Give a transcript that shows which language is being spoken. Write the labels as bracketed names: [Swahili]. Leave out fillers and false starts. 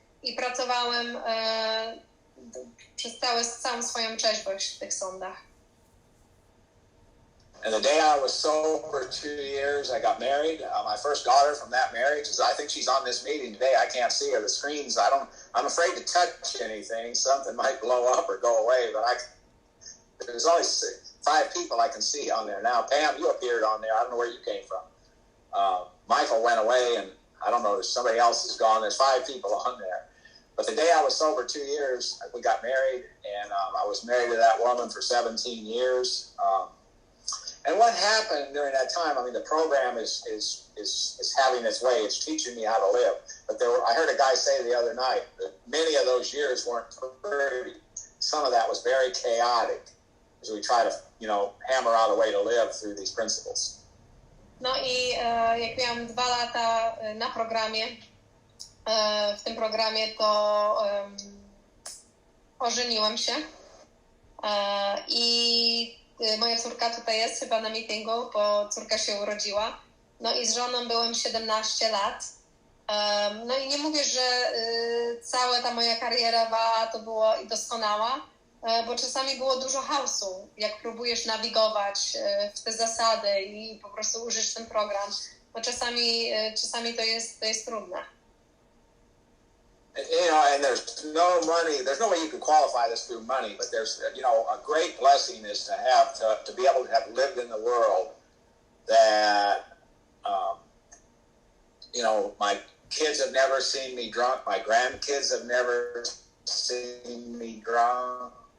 [Polish] i pracowałem przez całą swoją trzeźwość w tych sądach. [English] And the day I was sober 2 years, I got married. My first daughter from that marriage I think she's on this meeting today. I can't see her. The screens, I'm afraid to touch anything. Something might blow up or go away, but there's only 5 people I can see on there now. Pam, you appeared on there. I don't know where you came from. Michael went away, and I don't know, there's somebody else is gone. There's 5 people on there. But the day I was sober 2 years, we got married, and I was married to that woman for 17 years. And what happened during that time, I mean, the program is having its way. It's teaching me how to live. But I heard a guy say the other night that many of those years weren't pretty. Some of that was very chaotic as we try to, hammer out a way to live through these principles. [Polish] No i jak miałam 2 lata na programie, w tym programie to ożeniłam się i moja córka tutaj jest chyba na meetingu, bo córka się urodziła. No i z żoną byłem 17 lat. No i nie mówię, że cała ta moja kariera to było doskonała, bo czasami było dużo chaosu, jak próbujesz nawigować w te zasady i po prostu użyć ten program. No czasami to jest trudne. [English] And there's no money. There's no way you can qualify this through money, but there's, a great blessing is to have to be able to have lived in the world that, my kids have never seen me drunk. My grandkids have never seen me drunk.